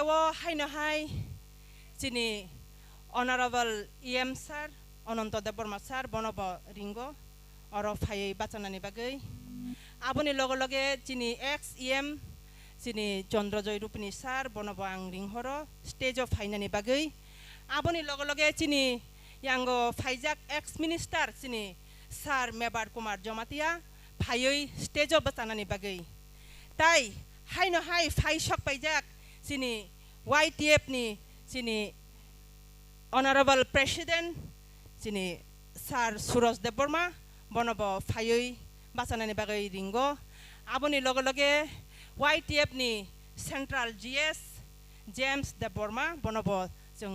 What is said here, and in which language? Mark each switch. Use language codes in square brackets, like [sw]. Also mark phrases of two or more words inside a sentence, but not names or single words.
[trp] o haino hai chini [en] honorable EM sir [trp] Ananto Deborma sir bono bo ringo oro phai bachanani bagui aboni loge loge chini [en] ex EM [trp] chini Chandrojoy Rupini sir bono bo ang ringhoro [en] stage of [trp] phainani bagui aboni loge loge chini yango phaijak [en] ex minister [trp] chini sir Mebar Kumar Jamatia phaioi [en] stage of [trp] bachanani bagui tai haino hai phai sok paijak chini YTF ni chini [en] honorable president [trp] chini sir Suraj Deborma bono bo phaioi bachanani bagui ringo aboni loge loge YTF ni [en] central GS [trp] James Deborma bono bo jeng